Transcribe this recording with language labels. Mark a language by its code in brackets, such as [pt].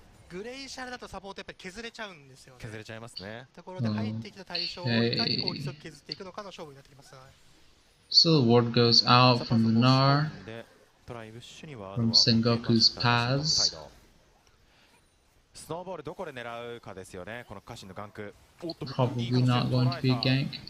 [ja] グレイシャルだとサポートやっぱり削れちゃうんですよね。削れちゃいますね。ところで入ってきた対象をいかに効率よく削っていくのかの勝負になってきます。 [en] So the ward goes out from the Gnar, from Sengoku's paths. [ja] スノーボールどこで狙うかですよね。この家臣のガンク。 [en] Probably not going to be a gank.